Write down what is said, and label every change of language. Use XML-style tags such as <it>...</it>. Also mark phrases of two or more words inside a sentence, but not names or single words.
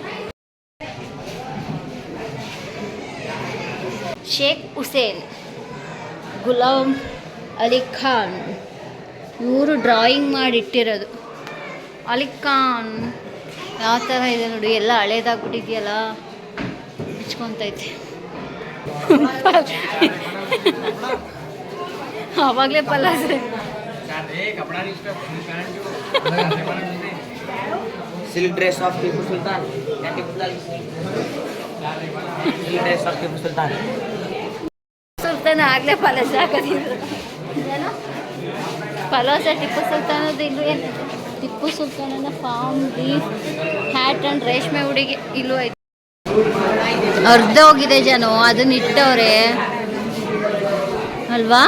<kn>ಶೇಖ್ ಹುಸೇನ್, ಗುಲಾಂ ಅಲಿ ಖಾನ್, ಇವರು ಡ್ರಾಯಿಂಗ್ ಮಾಡಿಟ್ಟಿರೋದು. ಅಲಿ ಖಾನ್ ಯಾವ ಥರ ಇದೆ ನೋಡಿ, ಎಲ್ಲ ಹಳೇದಾಗ್ಬಿಟ್ಟಿದೆಯಲ್ಲ, ಬಿಚ್ಕೊತೈತೆ. ಆವಾಗಲೇ ಪಲಾಸ್</kn> <en>Silk dress of Tipu Sultan या Tipu Sultan silk dress of Tipu Sultan</en> <kn>ಸುಲ್ತಾನ ಆಗಲೇ ಪಲಾಸ್ ಹಾಕೋದಿದ್ರು. ಪಲಾಸ ಟಿಪ್ಪು ಸುಲ್ತಾನದ್ದು ಇಲ್ಲೂ ಏನು, ಟಿಪ್ಪು ಸುಲ್ತಾನನ</kn> <en>farm leaf hat and</en> <kn>ರೇಷ್ಮೆ ಉಡುಗೆ ಇಲ್ಲೂ ಐತೆ. ಅರ್ಧ ಹೋಗಿದೆ ಜನ, ಅದನ್ನ ಇಟ್ಟವ್ರೆ ಅಲ್ವಾ?</kn>